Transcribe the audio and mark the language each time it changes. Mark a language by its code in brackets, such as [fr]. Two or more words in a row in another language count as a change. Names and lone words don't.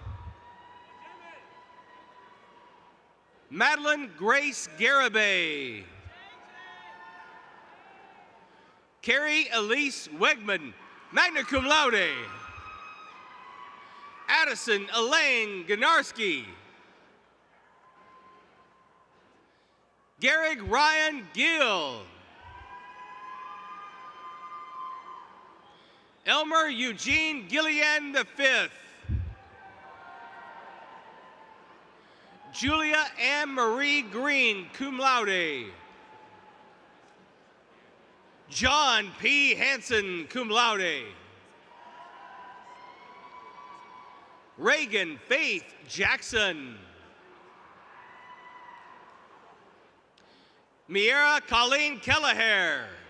[en] Madeline Grace Garibay. Carrie Elise Wegman, magna cum laude. Addison Elaine Ganarski. Garrick Ryan Gill. Elmer Eugene Gillian V. Julia Ann Marie Green, cum laude. John P. Hansen, cum laude. Reagan Faith Jackson. Miera Colleen Kelleher.